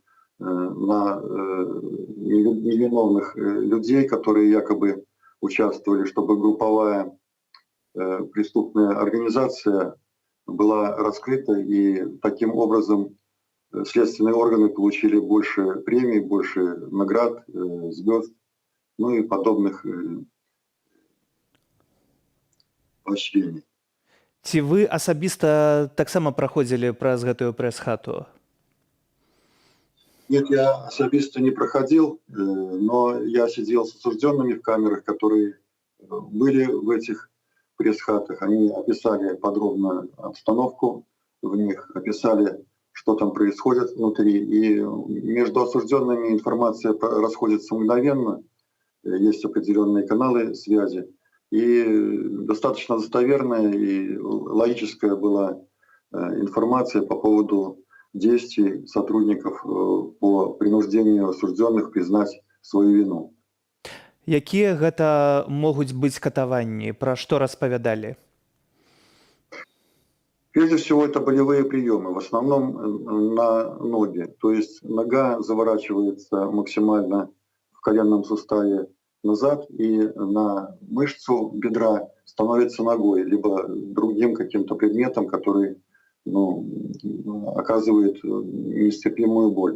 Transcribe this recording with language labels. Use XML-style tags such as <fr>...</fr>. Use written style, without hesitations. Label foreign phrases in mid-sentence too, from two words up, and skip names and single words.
<ru>на невиновных людей, которые якобы участвовали, чтобы групповая преступная организация была раскрыта, и таким образом следственные органы получили больше премий, больше наград, звезд, ну и подобных поощрений.</ru> <be>Ці вы асабіста таксама праходзілі праз гэтую прэс-хату?</be> <ru>Нет, я особисто не проходил, но я сидел с осужденными в камерах, которые были в этих пресс-хатах. Они описали подробно обстановку в них, описали, что там происходит внутри. И между осужденными информация расходится мгновенно. Есть определенные каналы связи. И достаточно достоверная и логическая была информация по поводу действий сотрудников по принуждению осужденных признать свою вину.</ru> <be>Якія гэта могуць быць катаванні? Пра што распавядалі?</be> <ru>Прежде всего, это болевые приемы, в основном на ноги. То есть нога заворачивается максимально в коленном суставе назад, и на мышцу бедра становится ногой, либо другим каким-то предметом, который оказывает нестерпимую боль.</ru>